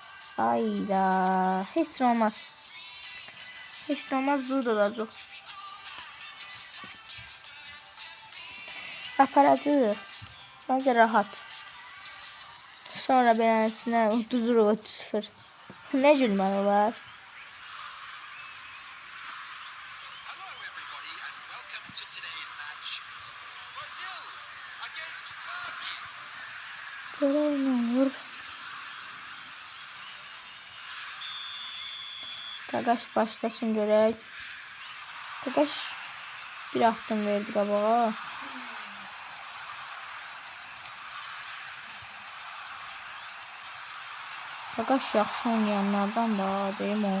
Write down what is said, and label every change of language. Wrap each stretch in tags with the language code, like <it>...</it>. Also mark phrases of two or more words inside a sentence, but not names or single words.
<az>Hayda. Heç olmaz. Heç olmaz, burada olacaq. Aparacaq. Bence rahat. Sonra beləsinə uduzuruq 3-0. Nə gülməli olar?</az> <en>Hello, everybody, and welcome to today's match. Brazil against Turkey.</en> <az>Görək nə olur. Qaqaş başlasın görək. Qaqaş bir addım verdi qabağa. Qaqaş yaxşı oynayanlardan da deyim o.</az>